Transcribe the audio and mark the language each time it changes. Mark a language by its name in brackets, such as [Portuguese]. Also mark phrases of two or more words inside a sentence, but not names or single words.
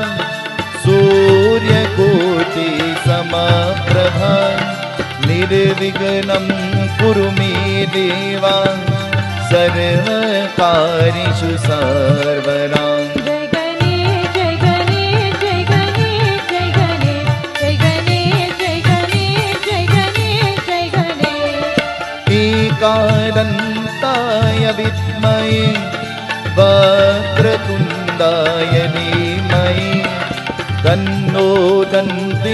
[Sanskrit] सूर्यकोटि समप्रभा निर्विघ्नं कुरु मे देवा सर्वकार्येषु सर्वदा. जय गणेश जय गणेश जय गणेश जय गणेश जय गणेश जय गणेश जय गणेश जय गणेश. एकादन्ताय विद्महे वक्रतुण्डाय धीमहि तन्नो दन्ती